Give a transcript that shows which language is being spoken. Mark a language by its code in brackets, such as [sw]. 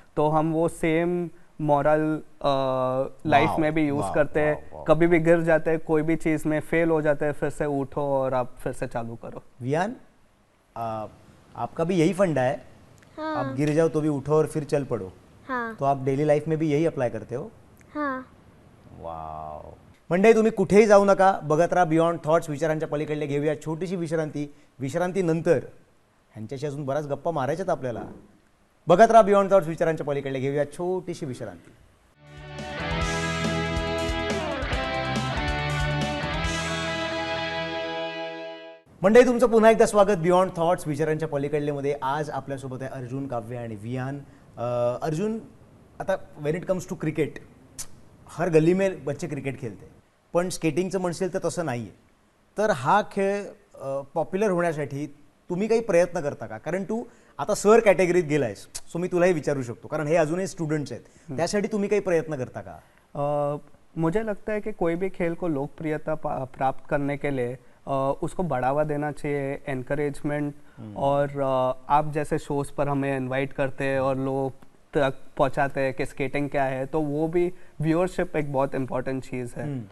[hi] तो हम वो सेम मॉरल लाइफ में भी यूज़ करते हैं। कभी भी गिर जाते हैं, कोई भी चीज़ में फेल हो जाते हैं, फिर से उठो और आप फिर से चालू करो। वियान, आपका भी यही फंडा है? हाँ। आप गिर जाओ तो भी उठो और फिर चल पड़ो। हाँ। तो आप डेली लाइफ में भी यही अप्लाई करते हो? हाँ। वाव। [mr] मंडळी, तुम्ही कुठेही जाऊ नका, बघत राहा बियॉन्ड थॉट्स। विचारांच्या पलीकडे घेऊया छोटीशी विश्रांतीनंतर ह्यांच्याशी अजून बराच गप्पा मारायच्यात आपल्याला। बघत राहा बियॉन्ड थॉट्स, विचारांच्या पलीकडे घेऊया छोटीशी विश्रांती। मंडळी, तुमचं पुन्हा एकदा स्वागत बियॉन्ड थॉट्स विचारांच्या पलीकडलेमध्ये. आज आपल्यासोबत आहे अर्जुन, काव्य आणि वियान. अर्जुन, आता [en] when it comes to cricket, [hi] हर गली में बच्चे [mr] क्रिकेट खेळते, पण स्केटिंगचं म्हणशील तर तसं नाही आहे. तर हा खेळ पॉप्युलर होण्यासाठी तुम्ही काही प्रयत्न करता का? कारण तू आता सर कॅटेगरीत गेलायस, सो मी तुलाही विचारू शकतो, कारण हे अजूनही स्टुडंट्स आहेत. त्यासाठी तुम्ही काही प्रयत्न करता का? [hi] मुझे लगता है कि कोई भी खेल को लोकप्रियता प्राप्त करने के लिए उसको बढ़ावा देना चाहिए, एनकरेजमेंट, और आप जैसे शोज पर हमें इनवाइट करते हैं और लोग तक पहुंचाते हैं कि स्केटिंग क्या है, तो वो भी व्यूअरशिप एक बहुत इम्पोर्टेंट चीज़ है.